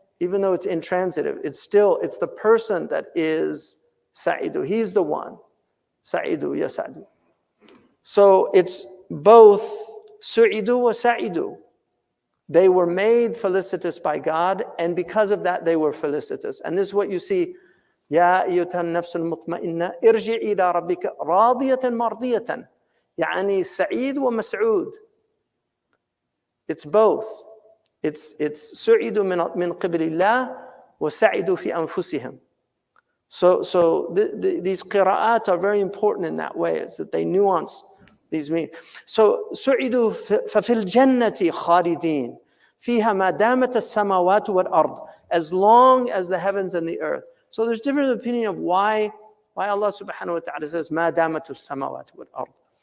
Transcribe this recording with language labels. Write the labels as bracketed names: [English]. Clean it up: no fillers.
[English] Even though it's intransitive, it's the person that is sa'idu. He's the one. Sa'idu yas'adu. So it's both su'idu wa sa'idu. They were made felicitous by God, and because of that, they were felicitous. And this is what you see. [Arabic] يا أيتها النفس المطمئنة ارجعي إلى ربك راضية مرضية. يعني سعيد ومسعود. [English] It's both. It's [Arabic] سعيد من قبل الله وسعيد في أنفسهم. [English] So these qira'at are very important in that way, is that they nuance these meanings. [Arabic] So سعيدوا ففي الجنة خالدين فيها ما دامت السماوات والأرض, [English] as long as the heavens and the earth. So there's different opinion of why Allah subhanahu wa ta'ala says [Arabic] ما دامت السماوات والأرض.